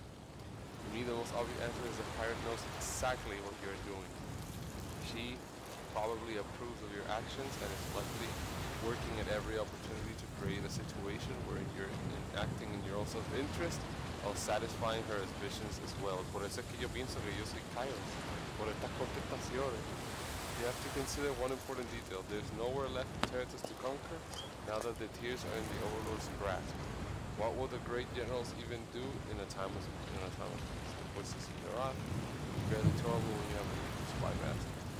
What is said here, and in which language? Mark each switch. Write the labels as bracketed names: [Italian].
[English] For me, the most obvious answer is that Kairos knows exactly what you're doing. She probably approves of your actions and is likely working at every opportunity to create a situation where you're acting in your own self-interest of satisfying her ambitions as well. [Spanish] Por eso es que yo pienso que yo soy Kairos. Por estas contestaciones. [English] You have to consider one important detail. There's nowhere left for Territus to conquer now that the Tears are in the Overlord's grasp. What will the great generals even do in a time of peace? [Spanish] Pues señora, [English] barely tolerable when you have a spy master.